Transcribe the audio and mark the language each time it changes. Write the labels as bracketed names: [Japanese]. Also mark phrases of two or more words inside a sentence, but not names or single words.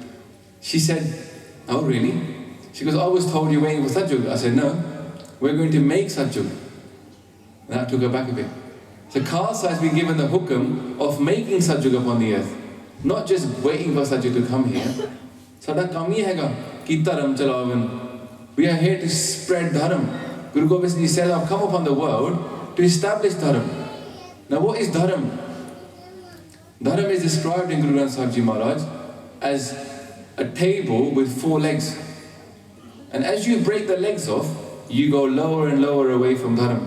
[English] She said, oh really? She goes, I was told you're waiting for Satjug. I said, no, we're going to make Satjug. And that took her back a bit. So Khalsa has been given the hukum of making Satjug upon the earth. Not just waiting for Satjug to come here. [Punjabi] ਸਾਡਾ ਕੰਮ ਹੀ ਹੈਗਾ ਕਿ ਧਰਮ ਚਲਾਵਣ. [English] We are here to spread dharam. Guru Gobind Singh Ji said, I've come upon the world to establish Dharm. Now what is Dharm? Dharm is described in Guru Granth Sahib Ji Maharaj as a table with 4 legs. And as you break the legs off, you go lower and lower away from Dharm.